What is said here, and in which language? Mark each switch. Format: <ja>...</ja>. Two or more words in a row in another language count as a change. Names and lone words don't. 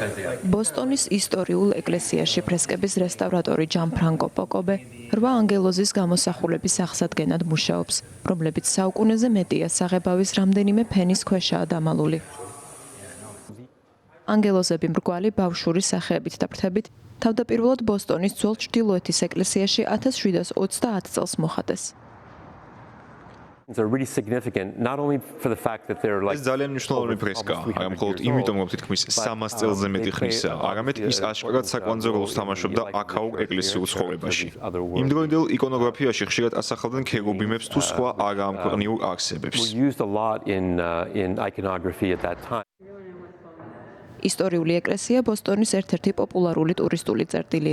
<ka>ბოსტონის ისტორიულ ეკლესიაში ფრესკების რესტავრატორი ჯანფრანკო პოკობე 8 ანგელოზის გამოსახულების აღსადგენად მუშაობს, რომლებიც საუკუნეზე მეტია საღებავის რამდენიმე ფენის ქვეშაა დამალული. ანგელოზები მრგვალი ბავშვური სახეებით და ფრთებით თავდაპირველად ბოსტონის ძველ ჩრდილოეთის ეკლესიაში 1730 წელს მოხატეს.</ka> <en>It's really significant not only for the fact that they're like</en> <ka>ეს ძალიან მნიშვნელოვანი ფრესკაა, არა მხოლოდ იმიტომ, რომ თითქმის 300 წელზე მეტი ხნისაა, არამედ ის აშკარად საკვანძო როლს თამაშობდა აქაურ ეკლესიურ ცხოვრებაში. იმდროინდელ იკონოგრაფიაში ხშირად ასახავდნენ ქერუბიმებს თუ სხვა არაამქვეყნიურ არსებებს. ისტორიული ეკლესია ბოსტონის ერთ-ერთი პოპულარული ტურისტული წერტილია.</ka>